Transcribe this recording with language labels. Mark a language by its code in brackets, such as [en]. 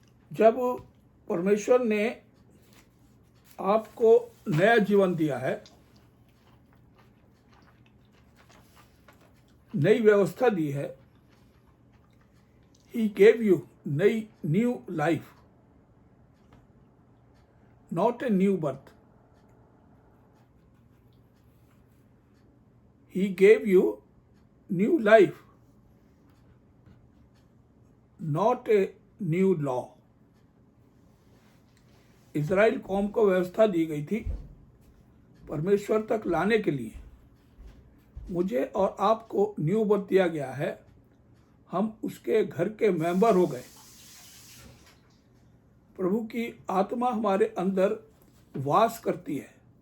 [hi] जब परमेश्वर ने आपको नया जीवन दिया है, नई व्यवस्था दी है, [en] He gave you new life, not a new birth. He gave you new life, not a new law. [hi] Israel कौम को व्यवस्था दी गई थी परमेश्वर तक लाने के लिए। मुझे और आपको न्यू बर्थ दिया गया है, हम उसके घर के मेंबर हो गए। प्रभु की आत्मा हमारे अंदर वास करती है।